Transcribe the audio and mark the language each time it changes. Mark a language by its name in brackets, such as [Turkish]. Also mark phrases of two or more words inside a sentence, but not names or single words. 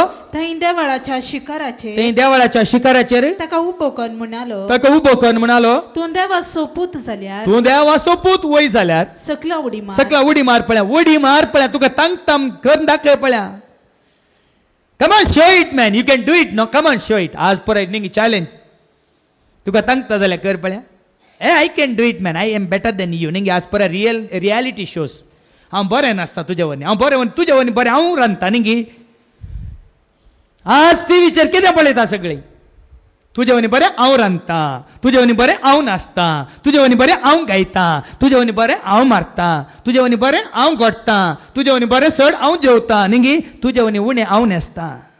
[Konkani] थंय देवळाच्या शिखराचेर, थंय देवळाच्या शिखराचेर ताका उबो कर म्हणालो. ताका उबो कर म्हणालो. तूं देवाचो पूत जाल्यार, तूं देवाचो पूत वय जाल्यार सकला उडी मार. सकला उडी मार पळया, उडी मार पळया, तुका तांग करून दाखय पळया. [English] Come on show it man, you can do it no, come on show it. [Konkani] आज परत न्ही चॅलेंज, तुका तांगता जाल्यार कर पळया. [English] I can do it man, I am better than you न्ही. [Konkani] आज पर [English] reality shows [Konkani] हांव बरें नासता तुजे वनी, हांव बरें वनी तुजे वनी बरें हांव रांदता न्ही. आज टीव्हीचेर कितें पळयता सगळीं, तुजे वनी बरें हांव रांदता, तुजे वनी बरें हांव नाचता, तुजे वनी बरें हांव गायता, तुजे वनी बरें हांव मारता, तुजे वनी बरें हांव घोडटा, तुजे वनी बरें चड हांव जेवता न्ही, तुजे वनी उणें हांव न्हेसता.